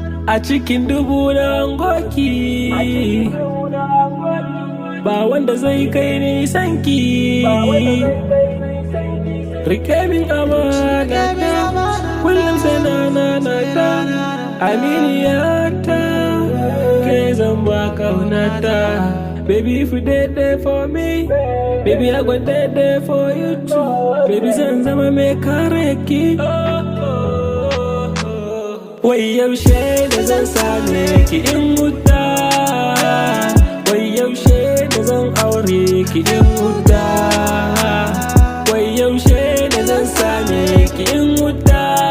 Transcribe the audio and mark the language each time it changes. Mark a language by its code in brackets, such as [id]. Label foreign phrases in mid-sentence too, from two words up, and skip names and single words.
[ha] A cikin dubu na angoki, ba wanda zai kai ni sanki. Rike min amana ta, kullum sai na nana ta. Aminiya ta, ke zan ba kauna ta. [pcm] Baby, if you dey there for me, baby, I go dey there for you too. [ha] Baby, zan zama mai kare ki. Wai yaushe da zan same ki in huta? Wai yaushe da zan aure ki in huta? Wai yaushe da zan same ki in huta?